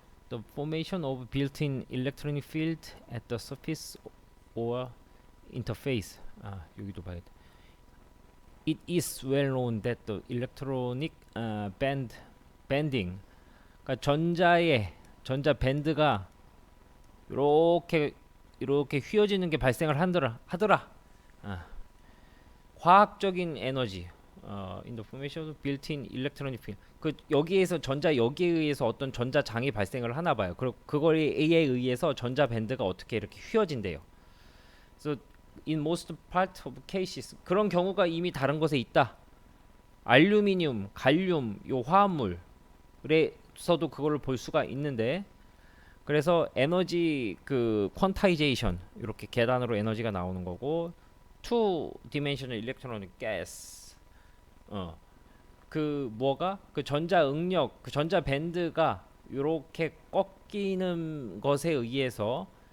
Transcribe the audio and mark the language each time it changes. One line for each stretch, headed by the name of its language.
English: The formation of built-in electronic field at the surface or interface.
Korean: 여기도 봐야 돼.
English: It is well known that the electronic bending,
Korean: 그러니까 전자 밴드가 이렇게 휘어지는 게 발생을 하더라. 화학적인 에너지,
English: in the formation of built-in electronic field.
Korean: 그 여기에서 전자 여기에 의해서 어떤 전자장이 발생을 하나 봐요. 그거에 의해서 전자 밴드가 어떻게 이렇게 휘어진대요.
English: So in most part of cases
Korean: 그런 경우가 이미 다른 곳에 있다. 알루미늄, 갈륨 요 화합물에서도 그거를 볼 수가 있는데 그래서 에너지 그 퀀타이제이션 이렇게 계단으로 에너지가 나오는 거고
English: two dimensional electronic gas
Korean: 그 뭐가 그 전자 응력 그 전자 밴드가 이렇게 꺾이는 것에 의해서